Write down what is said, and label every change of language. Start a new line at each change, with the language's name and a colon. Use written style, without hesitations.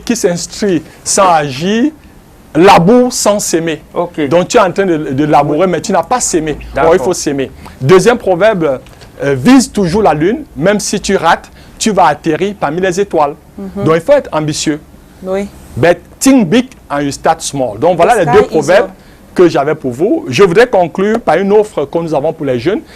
French: Qui s'instruit sans agir, laboure sans s'aimer. Okay. Donc tu es en train de labourer, mais tu n'as pas s'aimé. Alors il faut s'aimer. Deuxième proverbe, vise toujours la lune, même si tu rates, tu vas atterrir parmi les étoiles. Donc il faut être ambitieux. Oui.
English: But think big and you start small.
French: Donc voilà les 2 proverbes que j'avais pour vous. Je voudrais conclure par une offre que nous avons pour les jeunes.